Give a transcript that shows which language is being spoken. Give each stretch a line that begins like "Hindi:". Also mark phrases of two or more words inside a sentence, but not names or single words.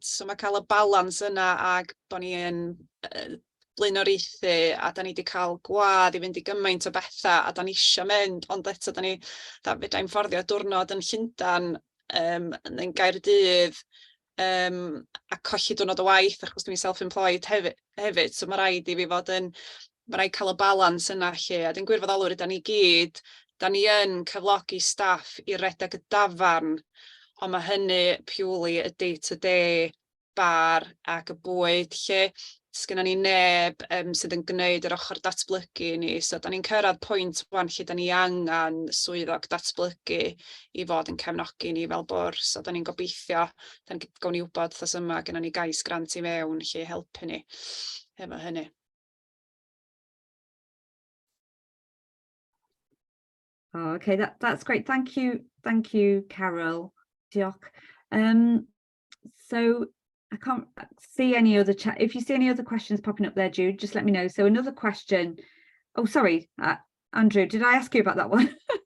Welsh: So mae cael y balans yna, ac bod ni yn blaenoriaethu, a da ni wedi cael gwadd i fynd i gymaint o bethau, a da ni eisiau mynd, ond eto fedrai'm fforddio diwrnod yn Llundain yn Gaerdydd, a colli diwrnod o waith achos dwi'n self-employed hefyd, so mae rhaid i fi fod yn, mae rhaid cael y balans yna lle, a dwi'n gwirfoddolwyr ydyn ni gyd, da ni yn cyflogi staff i redeg y dafarn, ond mae hynny purely y
English: day-to-day bar
Welsh: ac y bwyd lle. Sgynnon ni neb sydd yn gwneud yr ochr datblygu ni, so da ni'n cyrraedd pwynt wan lle da ni angen swyddog datblygu i fod yn cefnogi ni fel bwrdd, so da ni'n gobeithio, gawn ni wybod thos yma, gynnon ni gais grant i mewn lle helpu ni efo hynny.
English: Oh, okay, that's great. Thank you, Carol. Diolch. So I can't see any other chat. If you see any other questions popping up there, Jude, just let me know. So another question. Oh, sorry, Andrew, did I ask you about that one?